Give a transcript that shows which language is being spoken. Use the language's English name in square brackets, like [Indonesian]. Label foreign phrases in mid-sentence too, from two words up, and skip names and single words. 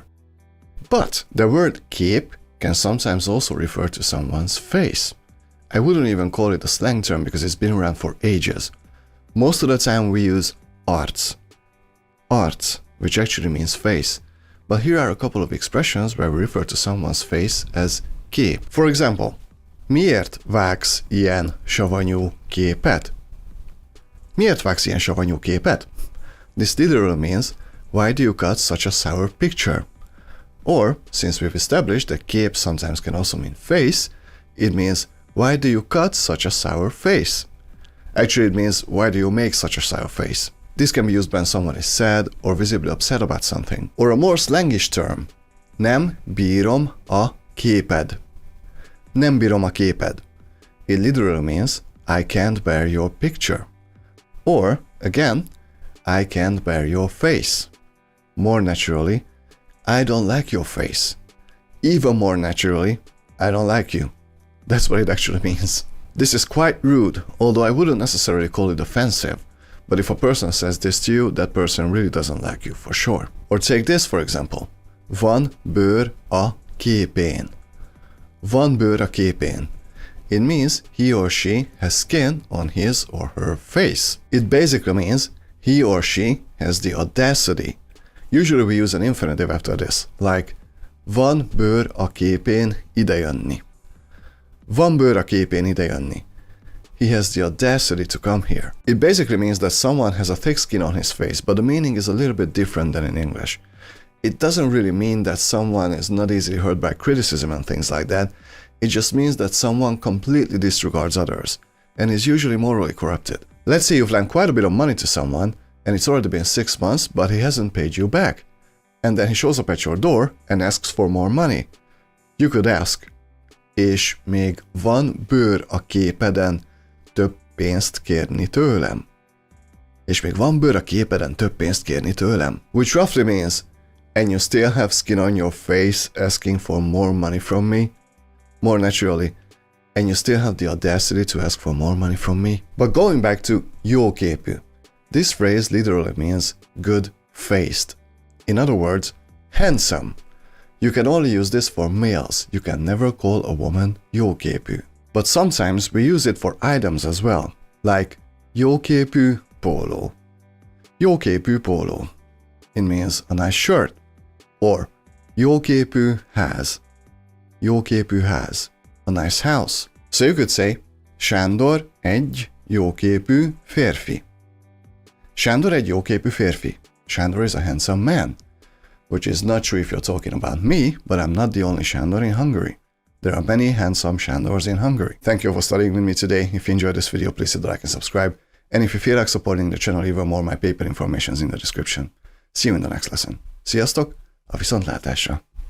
[English] But the word kép can sometimes also refer to someone's face. I wouldn't even call it a slang term because it's been around for ages. Most of the time we use arc. Arc, which actually means face. But here are a couple of expressions where we refer to someone's face as kép. For example, [Hungarian] miért vágsz ilyen savanyú képet? Miért vágsz ilyen savanyú képet? [English] This literally means, why do you cut such a sour picture? Or, since we've established that kép sometimes can also mean face, it means, why do you cut such a sour face? Actually, it means, why do you make such a sour face? This can be used when someone is sad or visibly upset about something. Or a more slangish term, [Hungarian] nem bírom a képed. Nem bírom a képed. [English] It literally means, I can't bear your picture. Or, again, I can't bear your face. More naturally, I don't like your face. Even more naturally, I don't like you. That's what it actually means. This is quite rude, although I wouldn't necessarily call it offensive. But if a person says this to you, that person really doesn't like you for sure. Or take this for example. [Hungarian] Van bőr a képén. Van bőr a képén. [English] It means he or she has skin on his or her face. It basically means he or she has the audacity. Usually we use an infinitive after this, like [Hungarian] van bőr a képén idejönni. Van bőr a képén idejönni. [English] He has the audacity to come here. It basically means that someone has a thick skin on his face, but the meaning is a little bit different than in English. It doesn't really mean that someone is not easily hurt by criticism and things like that. It just means that someone completely disregards others, and is usually morally corrupted. Let's say you've lent quite a bit of money to someone, and it's already been 6 months, but he hasn't paid you back. And then he shows up at your door and asks for more money. You could ask, [Hungarian] és még van bőr a képeden több pénzt kérni tőlem? És még van bőr a képeden több pénzt kérni tőlem? [English] Which roughly means, and you still have skin on your face asking for more money from me? More naturally, and you still have the audacity to ask for more money from me? But going back to jóképű. This phrase literally means good-faced. In other words, handsome. You can only use this for males. You can never call a woman jóképű. But sometimes we use it for items as well, like [Hungarian] jóképű póló. Jóképű póló. [English] It means a nice shirt. [Hungarian] Or jóképű ház. Jóképű ház. [English] A nice house. So you could say, [Hungarian] Sándor egy jóképű férfi. Sándor egy jóképű férfi. [English] Sándor is a handsome man. Which is not true if you're talking about me, but I'm not the only Sándor in Hungary. There are many handsome Sándors in Hungary. Thank you for studying with me today. If you enjoyed this video, please hit the like and subscribe. And if you feel like supporting the channel even more, my PayPal information is in the description. See you in the next lesson. [Hungarian] Sziasztok! A viszontlátásra!